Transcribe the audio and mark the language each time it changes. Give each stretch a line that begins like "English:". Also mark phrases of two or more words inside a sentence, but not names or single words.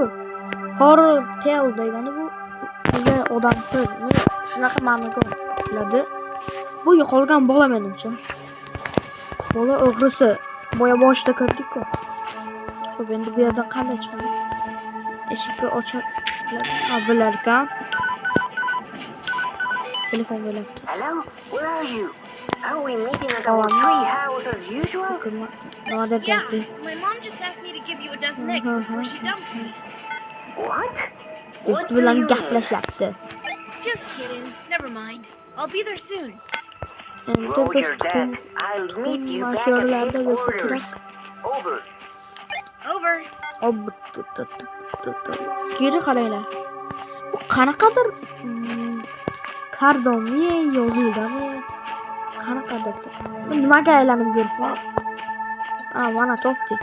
English: Horror tale
Uzbek: degani bu o'sha odam shunaqa ma'noga keladi. Bu yo'qolgan bola menimcha. Bola o'g'risi. Boya boshida ko'rdik-ku. Xo'p, endi bu yerdan qanday chiqadi? Eshikni ochib bilar ekan. Telefon bo'lyapti.
English: Hello, where are you? Are we meeting at our tree house as usual? Yeah, my mom just asked me to give you a dozen eggs before she dumped me. What?
Uzbek: Do'st bilan gaplashyapti.
English: Just kidding. Never mind. I'll be there soon.
Uzbek: Endi biz
English: Roger that. I'll meet you back at
Uzbek: mashinalarda bo'lsa
English: headquarters.
Uzbek: kerak.
English: Over. Over.
Uzbek: Skiri qaranglar. Bu qanaqadir kardonmi, yozildimi? Qanaqadir. Bu nimaga aylanib yuribman? Mana topdik.